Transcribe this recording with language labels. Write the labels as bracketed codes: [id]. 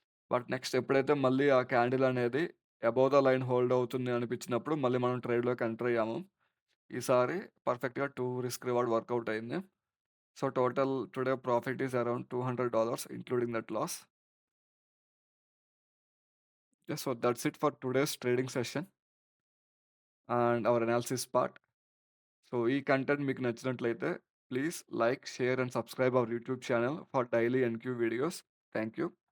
[te] But next ఎప్పుడైతే మళ్ళీ ఆ క్యాండిల్ అనేది అబోవ్ ద లైన్ హోల్డ్ అవుతుంది అనిపించినప్పుడు మళ్ళీ మనం ట్రేడ్‌లోకి ఎంటర్ అయ్యాము. ఈసారి పర్ఫెక్ట్‌గా 2 రిస్క్ రివార్డ్ వర్కౌట్ అయింది. [en] So, total today profit is around $200 including that loss. Yes, so that's it for today's trading session and our analysis part. So [te] ఈ కంటెంట్ మీకు నచ్చినట్లయితే [en] Please like, share and subscribe our YouTube channel for daily NQ videos. Thank you.